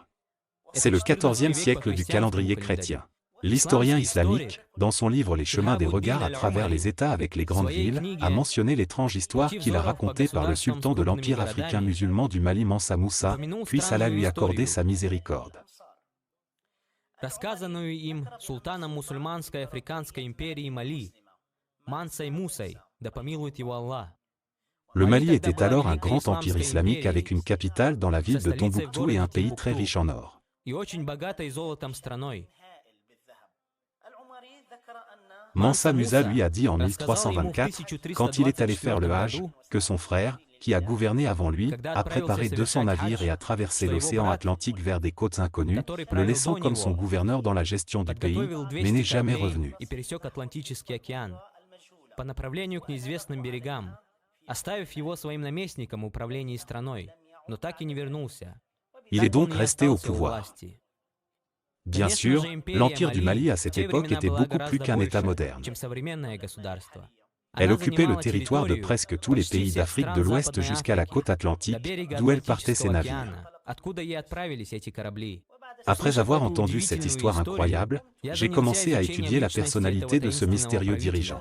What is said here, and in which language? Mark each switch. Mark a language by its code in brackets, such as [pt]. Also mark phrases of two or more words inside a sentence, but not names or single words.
[fr] C'est le 14e siècle du calendrier chrétien. L'historien islamique, dans son livre Les chemins des regards à travers les États avec les grandes villes, a mentionné l'étrange histoire qu'il a racontée par le sultan de l'empire africain musulman du Mali Mansa Moussa, puisse Allah lui accorder sa miséricorde. [ru] Рассказанную им султаном мусульманской африканской империи Мали, Мансой Мусой, да помилует его Аллах. [fr] Le Mali était alors un grand empire islamique avec une capitale dans la ville de Tombouctou et un pays très riche en or. [ru] И очень богатой золотом страной. [fr] Mansa Musa lui a dit en 1324, quand il est allé faire le Hajj, que son frère, qui a gouverné avant lui, a préparé 200 navires et a traversé l'océan Atlantique vers des côtes inconnues, le laissant comme son gouverneur dans la gestion du pays, mais n'est jamais revenu. [ru] По направлению к неизвестным берегам, оставив его своим наместником в управлении страной, но так и не вернулся. [fr] Il est donc resté au pouvoir. Bien sûr, l'empire du Mali à cette époque était beaucoup plus qu'un État moderne. Elle occupait le territoire de presque tous les pays d'Afrique de l'Ouest jusqu'à la côte atlantique, d'où elle partait ses navires. Après avoir entendu cette histoire incroyable, j'ai commencé à étudier la personnalité de ce mystérieux dirigeant.